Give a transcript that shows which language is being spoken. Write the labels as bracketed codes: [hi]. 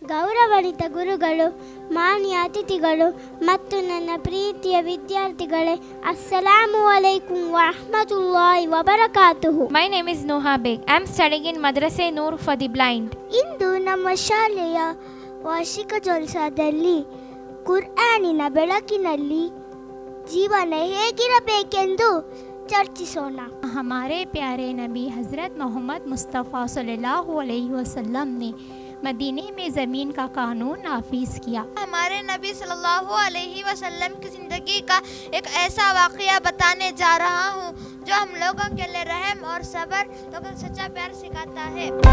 [kn] ಗೌರವಾನ್ವಿತ ಗುರುಗಳು, ಮಾನ್ಯ ಅತಿಥಿಗಳು ಮತ್ತು ನನ್ನ ಪ್ರೀತಿಯ ವಿದ್ಯಾರ್ಥಿಗಳೇ, [ar] ಅಸ್ಸಲಾಮು ಅಲೈಕುಂ ವರಹ್ಮತುಲ್ಲಾಹಿ ವಬರಕಾತುಹು. [en] My name is Noha Beg. I am studying in Madrasa Noor for the Blind. [kn] ಇಂದು ನಮ್ಮ ಶಾಲೆಯ ವಾರ್ಷಿಕ ಜಲ್ಸಾದಲ್ಲಿ ಕುರ್ಆನಿನ ಬೆಳಕಿನಲ್ಲಿ ಜೀವನ ಹೇಗಿರಬೇಕೆಂದು ಚರ್ಚಿಸೋಣ. [hi] हमारे प्यारे नबी हज़रत मोहम्मद मुस्तफ़ा सल्लल्लाहु अलैहि वसल्लम ने मदीने में ज़मीन का कानून नाफिज किया. हमारे नबी सल्लल्लाहु अलैहि वसल्लम की ज़िंदगी का एक ऐसा वाक़या बताने जा रहा हूँ जो हम लोगों के लिए रहम और सब्र, लोगों को सच्चा प्यार सिखाता है.